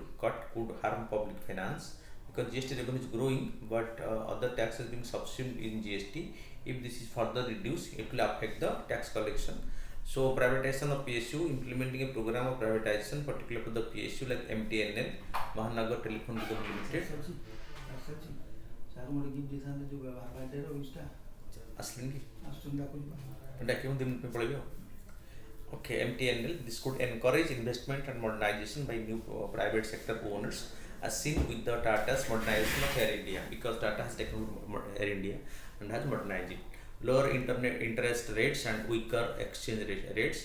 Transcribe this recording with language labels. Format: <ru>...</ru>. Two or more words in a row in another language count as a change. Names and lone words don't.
<en>Cut could harm public finance because GST revenue is growing, but other taxes being subsumed in GST. If this is further reduced, it will affect the tax collection. So privatization of PSU, implementing a program of privatization, particularly for the PSU like MTNL, Mahanagar Telephone Nigam Limited.</en> <or>ସାର୍ ଗୋଟେ ଗିଫ୍ଟ ଦେଇଥାନ୍ତେ ଯେଉଁ ବ୍ୟବହାର ପାଇଟାର ୟୁଜ୍ଟା ଆସିଲେନି ଆସୁଛନ୍ତି ଡାକୁଛି ଡାକିବ 2 ମିନିଟ୍ ପାଇଁ ପଳେଇବି ଆଉ.</or> <en>Okay, MTNL. This could encourage investment and modernization by new private sector owners, as seen with the Tata's modernization of Air India, because Tata has taken over Air India and has modernized it. Lower interest rates and weaker exchange rates.</en>